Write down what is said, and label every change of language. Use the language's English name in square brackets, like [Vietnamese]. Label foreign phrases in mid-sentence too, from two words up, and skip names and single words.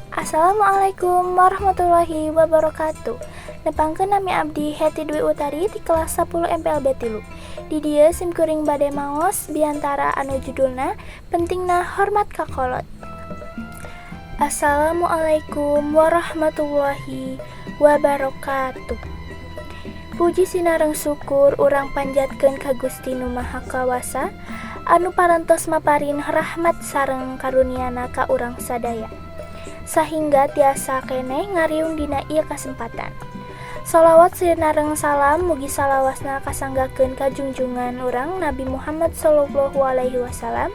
[Arabic] السلام عليكم ورحمة الله وبركاته. [Sundanese] Nepangkeun nami abdi Heti Dwi Utari di kelas 10 MPLB 3. Di dieu simkuring bade maos biantara anu judulna pentingna hormat ka kolot. [Arabic] السلام عليكم ورحمة الله وبركاته. [Sundanese] Puji sinareng syukur urang panjatkeun ka Gusti Nu Maha Kawasa anu parantos maparin rahmat sareng karuniana ka urang sadaya. Sahingga tiasa keneh ngariung dina ieu kasempatan. Shalawat sinareng salam mugi salawasna kasanggakeun ka junjungan urang Nabi Muhammad [Arabic] صلى الله عليه وسلم.